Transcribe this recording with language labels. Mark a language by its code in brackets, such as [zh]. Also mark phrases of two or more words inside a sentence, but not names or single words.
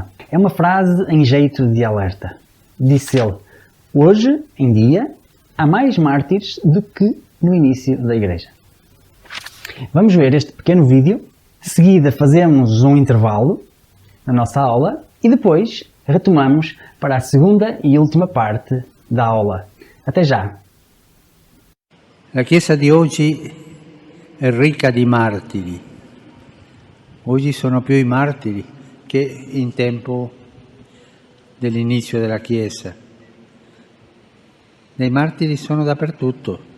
[pt] É uma frase em jeito de alerta. Disse ele: "Hoje em dia há mais mártires do que no início da Igreja." Vamos ver este pequeno vídeo. De seguida fazemos um intervalo na nossa aula e depois retomamos para a segunda e última parte da aula. Até já! [it] La Chiesa di oggi è ricca di martiri. Oggi sono più i martiri che in tempo dell'inizio della Chiesa. I martiri sono dappertutto.